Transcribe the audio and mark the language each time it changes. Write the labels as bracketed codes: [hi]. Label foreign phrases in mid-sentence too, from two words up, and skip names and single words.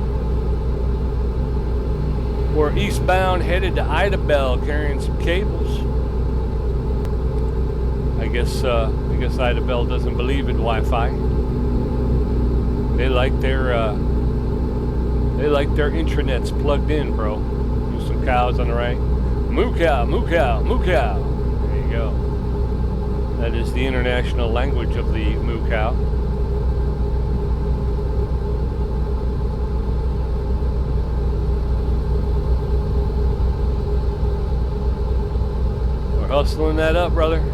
[en] We're eastbound, headed to Idabel, carrying some cables. I guess Idabel doesn't believe in Wi-Fi. They like their intranets plugged in, bro. There's some cows on the right. Moo cow, moo cow, moo cow. There you go. That is the international language of the moo cow. We're hustling that up, brother.